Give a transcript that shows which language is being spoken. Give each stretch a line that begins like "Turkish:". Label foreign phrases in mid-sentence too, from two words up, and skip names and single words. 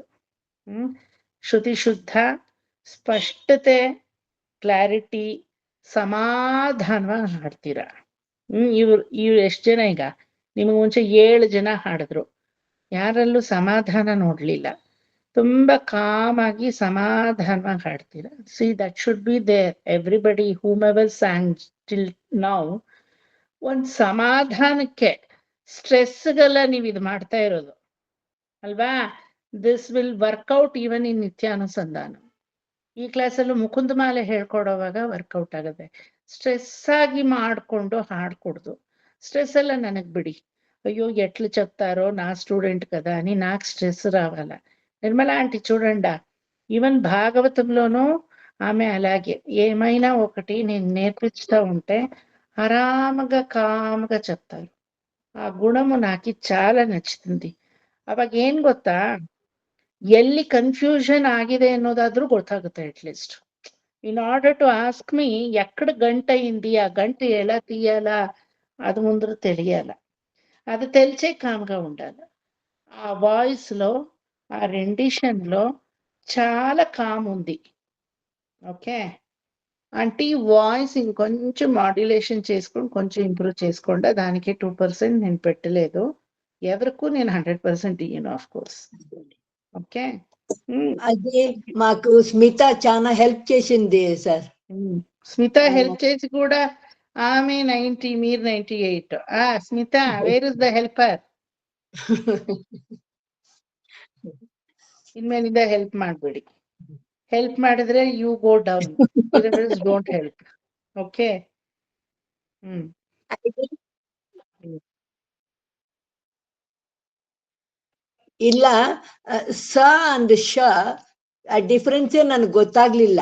Kannada: ಶ್ರುತಿ ಶುದ್ಧ, ಸ್ಪಷ್ಟತೆ, ಕ್ಲಾರಿಟಿ, ಸಮಾಧಾನವಾಗಿ ಹಾಡ್ತೀರಾ. ಇವ್ರು ಎಷ್ಟು ಜನ ಈಗ ನಿಮಗೆ ಮುಂಚೆ 7 ಜನ ಹಾಡಿದ್ರು, ಯಾರಲ್ಲೂ ಸಮಾಧಾನ ನೋಡ್ಲಿಲ್ಲ. ತುಂಬಾ ಕಾಮ್ ಆಗಿ ಸಮಾಧಾನವಾಗಿ ಹಾಡ್ತೀರಾ.
English: see that should be there. everybody whom ever sang till now,
Kannada: ಒಂದ್ ಸಮಾಧಾನಕ್ಕೆ, ಸ್ಟ್ರೆಸ್ಗೆಲ್ಲ ನೀವು ಇದು ಮಾಡ್ತಾ ಇರೋದು ಅಲ್ವಾ.
English: this will workout even in ನಿತ್ಯಾನುಸಂಧಾನ.
Kannada: ಈ ಕ್ಲಾಸಲ್ಲೂ ಮುಕುಂದ ಮಾಲೆ ಹೇಳ್ಕೊಡೋವಾಗ ವರ್ಕೌಟ್ ಆಗುತ್ತೆ. ಸ್ಟ್ರೆಸ್ ಆಗಿ ಮಾಡ್ಕೊಂಡು ಹಾಡ್ಕೊಡ್ದು. ಸ್ಟ್ರೆಸ್ ಎಲ್ಲ ನನಗ್
Telugu: బిడి, అయ్యో ఎట్లు చెప్తారో నా స్టూడెంట్ కదా అని నాకు స్ట్రెస్ రావాల. నిర్మలా ఆంటీ చూడండి, ఈవెన్ భాగవతంలోనూ ఆమె అలాగే ఏమైనా ఒకటి నేను నేర్పిస్తూ ఉంటే ఆరామగా కామ్గా చెప్తారు. ఆ గుణము నాకు చాలా నచ్చుతుంది.
Kannada: ಅವಾಗ ಏನ್ ಗೊತ್ತಾ, ಎಲ್ಲಿ ಕನ್ಫ್ಯೂಷನ್ ಆಗಿದೆ ಅನ್ನೋದಾದ್ರೂ ಗೊತ್ತಾಗುತ್ತೆ ಅಟ್ಲೀಸ್ಟ್.
English: in order to ask me
Telugu: ఎక్కడ గంట అయింది, ఆ గంట ఎలా తీయాలా, అది ముందర తెలియాల. అది తెలిసే కామ్గా ఉండాలి. ఆ వాయిస్ లో, ఆ రెండిషన్ లో చాలా కామ్ ఉంది. ఓకే అంటే వాయిస్ ఇంకొంచెం మాడ్యులేషన్ చేసుకొని కొంచెం ఇంప్రూవ్ చేసుకోండి. దానికి 2% నేను పెట్టలేదు. ఎవరికి నేను 100% ఇయ్యను
English: of course.
Telugu: ఓకే, అదే మాకు స్మిత చాలా హెల్ప్ చేసింది సార్. స్మిత హెల్ప్ చేసి కూడా ఆమె 90, మీరు 98. స్మిత,
English: where is the helper?
Kannada: ಇನ್ಮೇಲಿಂದ ಹೆಲ್ಪ್ ಮಾಡಬೇಡಿ. ಹೆಲ್ಪ್ ಮಾಡಿದ್ರೆ
English: you go down, don't help.
Kannada: ಓಕೆ, ಇಲ್ಲ, ಸ ಅಂಡ್ ಶ ಆ ಡಿಫ್ರೆನ್ಸೇ ನನ್ಗೆ ಗೊತ್ತಾಗ್ಲಿಲ್ಲ.